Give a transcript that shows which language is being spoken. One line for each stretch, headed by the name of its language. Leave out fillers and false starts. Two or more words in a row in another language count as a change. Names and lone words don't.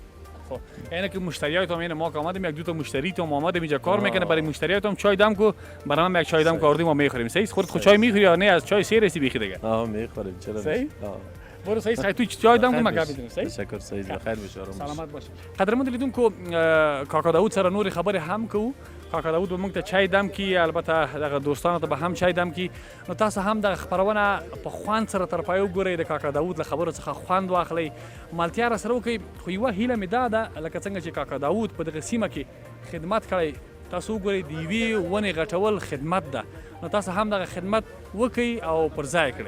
Persian: خب اینه که مشتریاتم این ما که آمدیم یک دو تا مشتری تو اومدیم اینجا کار میکنه برای مشتریاتم چای دم کو برام یک چای دم کردیم و میخوریم. صحیح خود چای میخوری یا نه از چای سیرسی بیخی دیگه؟ میخوریم چرا؟ صحیح؟ برو صحیح تو چای دم کو ما گپ میزنیم. صحیح؟ تشکر صحیح بخیر بشه آرام سلامت باش.
Pashto: قدرمند لیدون کو کاکا داوود سره نور خبر هم کو کاکا داوود موږ ته چای دم کی البته دغه دوستانو ته به هم چای دم کی نو تاسو هم د خبرونه په خوان سره تر پایو ګورئ د کاکا داوود له خبرو څخه خوند واخلئ مالتیا را سره وکئ خو یوه هیله مې دا ده لکه څنګه چې کاکا داوود په دغه سیمه کې خدمت کړی تاسو وګورئ د یوې ونې غټول خدمت ده نو تاسو هم دغه خدمت وکئ او پر ځای کړئ.